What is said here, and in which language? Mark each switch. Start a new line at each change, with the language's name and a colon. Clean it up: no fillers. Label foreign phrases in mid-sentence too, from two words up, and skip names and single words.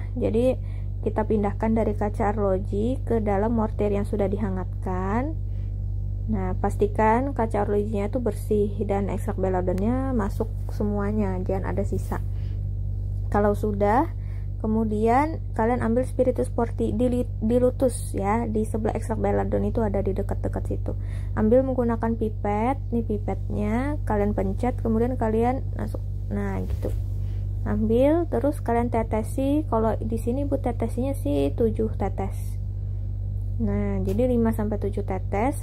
Indonesian: Jadi kita pindahkan dari kaca arloji ke dalam mortir yang sudah dihangatkan. Nah, pastikan kaca arlojinya itu bersih dan ekstrak beladonnya masuk semuanya, jangan ada sisa. Kalau sudah, kemudian kalian ambil
Latin: spiritus forti dilutus
Indonesian: ya, di sebelah ekstrak beladon itu ada di dekat-dekat situ. Ambil menggunakan pipet, nih pipetnya kalian pencet, kemudian kalian masuk. Nah, gitu. Ambil, terus kalian tetesi. Kalau di sini bu tetesinya sih 7 tetes. Nah, jadi 5 sampai 7 tetes.